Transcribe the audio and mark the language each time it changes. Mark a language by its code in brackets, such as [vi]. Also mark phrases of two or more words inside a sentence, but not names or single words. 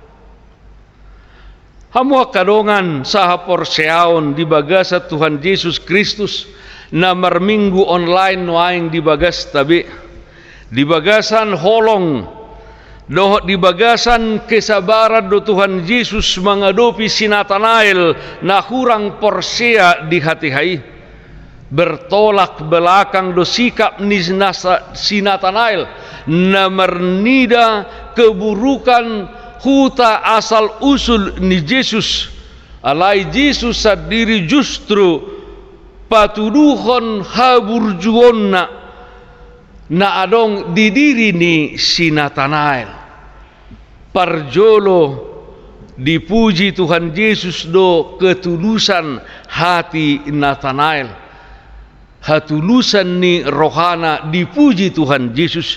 [bbc] Hamu kadongan saha porseaon di bagasa Tuhan Yesus Kristus na marminggu online noaing di bagas tabi, di bagasan holong dohot di bagasan kesabaran do Tuhan Yesus mengadopi si Nathanael na kurang porsea di hati hai, [id] bertolak belakang [bbc] do sikap ni si Nathanael na mernida keburukan huta [id] asal usul [bbc] ni Yesus, alai Yesus [id] sendiri justru [bbc] patuduhon haburjuonna na adong di diri ni si Nathanael. Parjolo dipuji Tuhan Yesus do [id] ketulusan hati [bbc] Nathanael, hatulusan ni rohana dipuji Tuhan Yesus.